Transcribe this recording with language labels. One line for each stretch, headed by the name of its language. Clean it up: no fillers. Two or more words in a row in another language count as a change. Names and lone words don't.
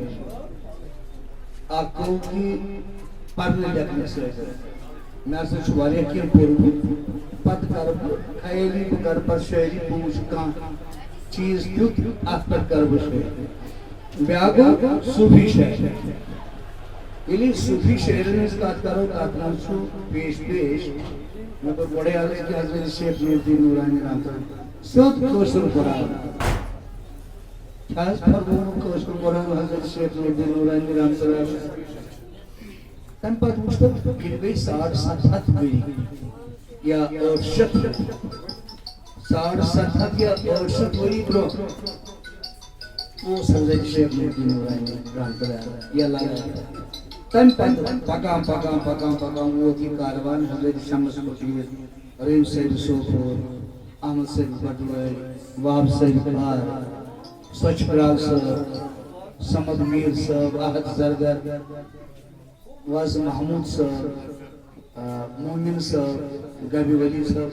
Kashmiri: اکھ گوٚو کہ پرنہٕ لیکھنہٕ سۭتۍ مےٚ ہسا چھُ واریاہ کینٛہہ پوٚرمُت پتہٕ کرٕ بہٕ خیٲلی بہٕ کرٕ پتہٕ شٲعری بہٕ وٕچھٕ کانٛہہ چیٖز تیُتھ اتھ پٮ۪ٹھ کرٕ بہٕ شٲعری. بیاکھ گوٚو صوفی شاعری. ییٚلہِ صوفی شاعرن ہٕنٛز کتھ کرو تتھ منٛز چھُ پیش مےٚ کوٚر گۄڈَے عرض کہِ حضرت شیخ نور الدین نورانی
Arabic: رحمۃ اللہ
Kashmiri: سیوٚد کٲشُر قرآن چھا حظ فرمومُت کٲشُر قرآن حضرت شیخ نور الدین نورانی
Arabic: رحمۃ اللہ.
Kashmiri: تَمہِ پتہٕ وٕچھ مےٚ ییٚلہِ گٔے 750 ؤری یا 750 یا 68 ؤری برونٛہہ اوس حضرت شیخ نور الدین نورانی
Arabic: رحمۃ اللہ
Kashmiri: یا لگان. تَمہِ پتہٕ پکان پکان پکان پکان ووت یہِ کاروان حضرت شمس فقیٖر رحیم صٲب صوفور احمد صٲب بٹوٲرۍ وہاب صٲب کار سۄچھ پرٛاگ صٲب سمد میٖر صٲب احد زرگر وز محموٗد صٲب مومن صٲب گبہِ ولی صٲب.